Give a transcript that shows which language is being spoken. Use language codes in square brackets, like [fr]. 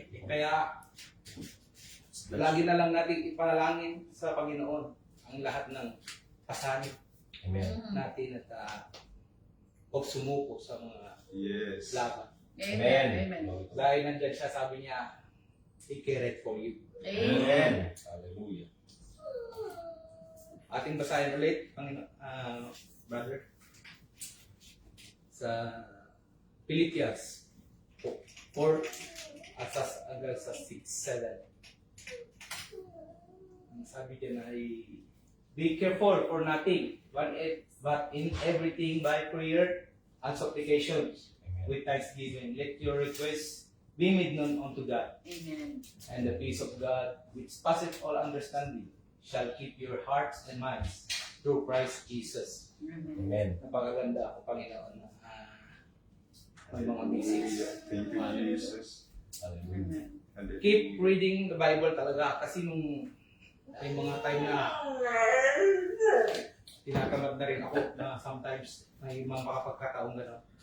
[tl] Kaya lagi na lang natin ipanalangin sa Panginoon ang lahat ng pasanib Amen. natin at huwag sumuko sa mga [en] Yes. [tl] laban. Amen. Amen. Dahil nandyan siya, sabi niya, [en] he cared for you. Amen. Amen. Hallelujah. [tl] Ating basahin ulit, brother, sa Philippians 4 at hanggang sa 6-7. Ang sabi dyan ay, [en] be careful for nothing, but in everything by prayer and supplications with thanksgiving. Let your requests be made known unto God. Amen. And the peace of God, which passeth all understanding, shall keep your hearts and minds through Christ Jesus. Amen. Amen. [tl] Napakaganda ako, Panginoon, na may mga basics. [en] Thank you, Jesus. Hallelujah. Amen. Keep reading the Bible [tl] talaga kasi nung may mga time na tinatamad na rin ako na sometimes may mga makapagkataong gano'n.